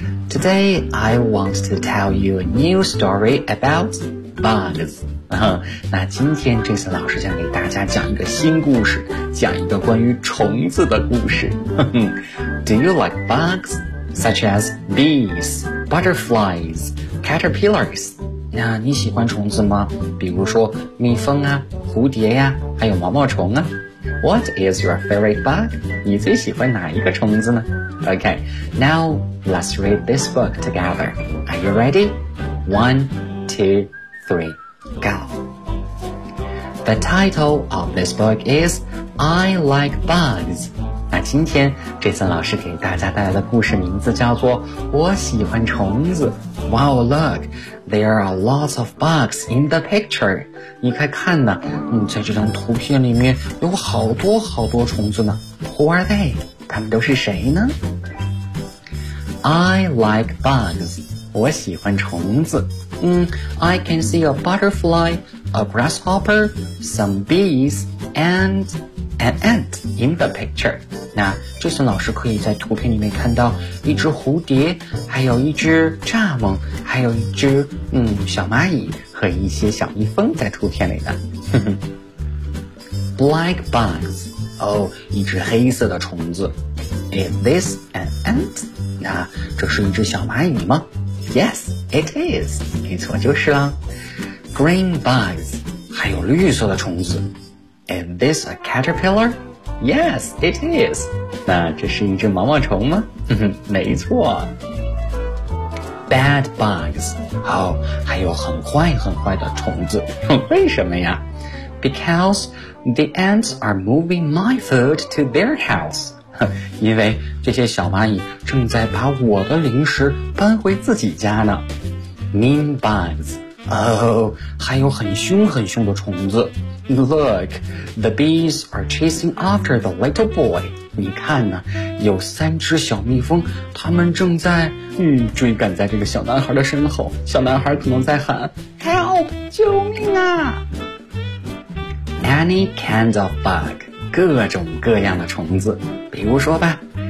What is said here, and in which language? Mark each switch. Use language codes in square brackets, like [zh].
[en] Today, I want to tell you a new story about bugs. [zh] 那今天这次老师想给大家讲一个新故事，讲一个关于虫子的故事。 [en] Do you like bugs? Such as bees, butterflies, caterpillars. [zh] 那你喜欢虫子吗？比如说蜜蜂啊，蝴蝶呀，还有毛毛虫啊。 [en] What is your favorite bug? [zh] 你最喜欢哪一个虫子呢？ [en] Okay, now let's read this book together. Are you ready? 1, 2, 3, go. The title of this book is I Like Bugs. [zh] 那今天这次老师给大家带来的故事名字叫做我喜欢虫子。 [en] Wow, look, there are lots of bugs in the picture. [zh] 你快看呢，在这张图片里面有好多好多虫子呢。 [en] Who are they? [zh] 他们都是谁呢？ [en] I like bugs. [zh] 我喜欢虫子。 [en] I can see a butterfly, a grasshopper, some bees, and an ant in the picture. [zh] 那这次老师可以在图片里面看到一只蝴蝶，还有一只蚱蜢，还有一只小蚂蚁。和一些小蜜蜂在图片里的 [en] Black bugs [zh] 哦，一只黑色的虫子。 [en] Is this an ant? [zh] 那这是一只小蚂蚁吗？ [en] Yes, it is. [zh] 没错，就是啊。 [en] Green bugs [zh] 还有绿色的虫子。 [en] Is this a caterpillar? Yes, it is. [zh] 那这是一只毛毛虫吗？没错。 [en] Bad bugs. [zh] 好，还有很坏很坏的虫子。为什么呀？ [en] Because the ants are moving my food to their house. [zh] 因为这些小蚂蚁正在把我的零食搬回自己家呢。 [en] Mean bugs. [zh] 哦，还有很凶很凶的虫子。 [en] Look, the bees are chasing after the little boy. [zh] 你看呢，有三只小蜜蜂，他们正在追赶在这个小男孩的身后。小男孩可能在喊 [en] Help! [zh] 救命啊！ [en] Any kind of bug. [zh] 各种各样的虫子。比如说吧，